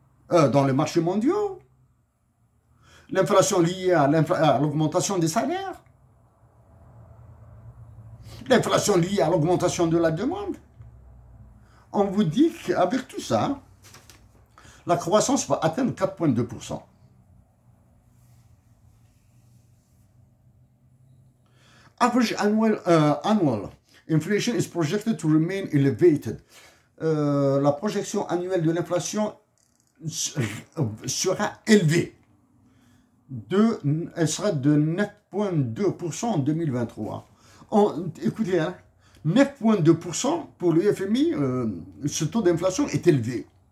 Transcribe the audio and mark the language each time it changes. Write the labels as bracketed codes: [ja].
[fr] dans les marchés mondiaux, l'inflation liée à l'augmentation des salaires, l'inflation liée à l'augmentation de la demande. On vous dit qu'avec tout ça, la croissance va atteindre 4,2%. [en] Average annual inflation is projected to remain elevated. [fr] La projection annuelle de l'inflation sera élevée. elle sera de 9,2% en 2023. Écoutez, hein, 9,2% pour le FMI, ce taux d'inflation est élevé.